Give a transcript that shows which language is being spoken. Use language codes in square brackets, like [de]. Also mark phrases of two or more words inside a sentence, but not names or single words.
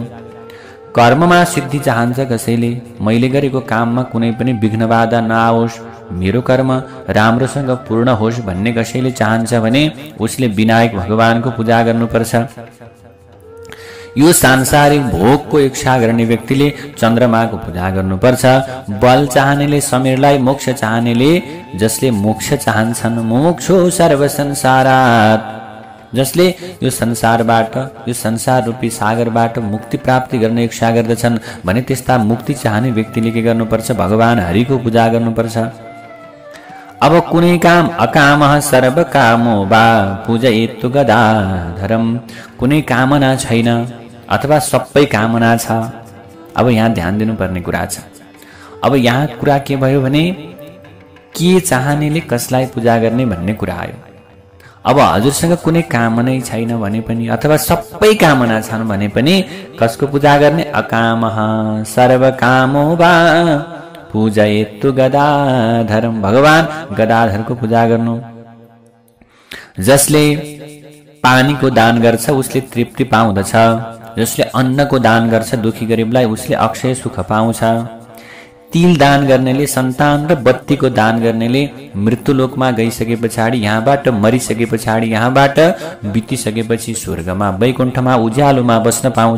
[ne] कर्ममा सिद्धि चाहन्छ कसैले, मैले गरेको काममा कुनै पनि विघ्न बाधा नआओस्, मेरो कर्म राम्रोसँग पूर्ण होस् भन्ने कसैले चाहन्छ भने उसले विनायक भगवानको पूजा गर्नुपर्छ। यो सांसारिक भोगको इच्छा गर्ने व्यक्तिले चन्द्रमाको पूजा गर्नुपर्छ। बल चाहनेले समीरलाई, मोक्ष चाहनेले, जसले मोक्ष चाहन्छन्, [sa] मोक्षो सर्व संसारात्, [ne] जसले यो संसारबाट, यो संसार रूपी सागरबाट मुक्ति प्राप्ति गर्ने इच्छा गर्दछन् भने त्यस्ता मुक्ति चाहने व्यक्तिले के गर्नुपर्छ? भगवान हरिको पूजा गर्नुपर्छ। अब कुनै काम [sa] अकामः सर्व कामो वा पूजयेतु गदाधरम, [ne] कुनै कामना छैन अथवा सबै कामना छ। अब यहाँ ध्यान दिनुपर्ने कुरा छ। अब यहाँ कुरा के भयो भने के चाहनेले कसलाई पूजा गर्ने भन्ने कुरा आयो। अब हजुरसँग कुनै कामनै छैन भने पनि अथवा सबै कामना छन् भने पनि कसको पूजा गर्ने? [sa] अकामः सर्व कामो वा पूजयेतु गदाधरम, [ne] भगवान गदाधरको पूजा गर्नु। जसले पानीको दान गर्छ उसले तृप्ति पाउँदछ। जसले अन्नको दान गर्छ दुखी गरिबलाई उसले अक्षय सुख पाउँछ। तिल दान गर्नेले, सन्तान र बत्तीको दान गर्नेले मृत्युलोकमा गइसके पछाडि, यहाँबाट मरिसके पछाडि, यहाँबाट बितिसकेपछि स्वर्गमा वैकुण्ठमा उज्यालोमा बस्न पाउँछ।